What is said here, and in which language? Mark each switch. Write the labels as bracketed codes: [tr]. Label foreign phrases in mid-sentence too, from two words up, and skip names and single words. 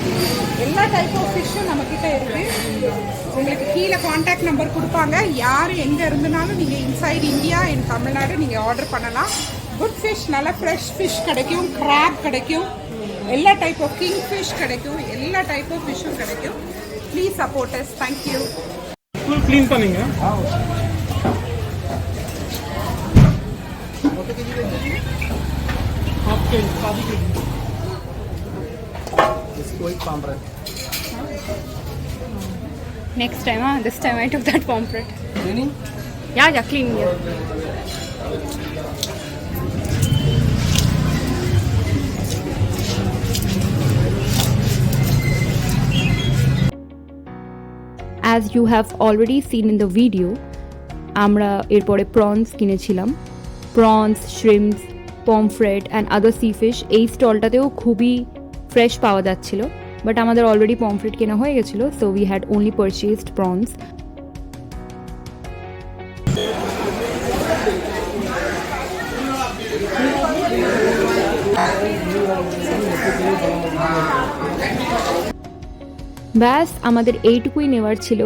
[ta] எல்லா [en] type of fishum [ta] நம்மக்கிட்ட இருக்குது. உங்களுக்கு கீழே [en] contact number [ta] கொடுப்பாங்க. யார் எங்கே இருந்தனாலும் நீங்கள் [en] inside India in Tamil Nadu [ta] நீங்கள் ஆர்டர் பண்ணலாம். [en] good fish, [ta] நல்ல [en] fresh fish [ta] கிடைக்கும், கிராப் கிடைக்கும், எல்லா [en] type of king fish [ta] கிடைக்கும், எல்லா [en] type of fishum [ta] கிடைக்கும். [en] Please support us. Thank you. फुल क्लीन பண்ணீங்க ओके शादी के [hi] इसको एक पॉम्फ्रेट [en] Next time, this time I took that pomfret. cleaning Yeah, clean here. As you have already seen in the video, [bn] আমরা এরপরে প্রনস কিনেছিলাম। [en] prawns, shrimps, pomfret and other sea fish [bn] এই স্টলটাতেও খুবই ফ্রেশ পাওয়া যাচ্ছিল, বাট আমাদের অলরেডি পমফ্রেট কেনা হয়ে গেছিলো, [en] so we had only purchased prawns. [bn] ব্যাস আমাদের এইটুকুই নেওয়ার ছিল।